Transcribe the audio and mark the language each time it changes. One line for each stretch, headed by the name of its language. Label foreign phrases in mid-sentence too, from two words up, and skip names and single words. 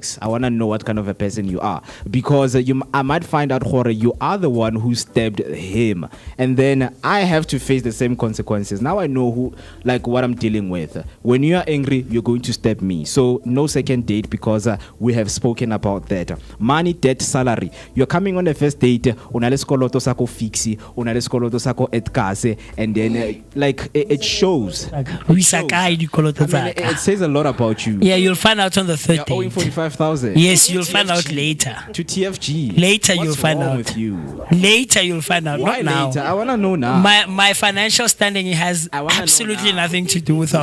English: I want to know what kind of a person you are, because I might find out, Jorge, you are the one who stabbed him, and then I have to face the same consequences. Now I know what I'm dealing with. When you are angry, you're going to stab me. So no second date, because we have spoken about that. Money, debt, salary. You're coming on the first date,
Southern Sotho: una le skoloto sako fixi, una le skoloto sako etkase,
English: and then it shows. It says a lot about you. Yeah, you'll find out on the third date. Owing 45,000. Yes, you'll find out later. To TFG. Later, What's you'll find wrong out. With you? Later, you'll find out. Why Not later? now. I wanna know now. My financial standing has absolutely nothing to do with our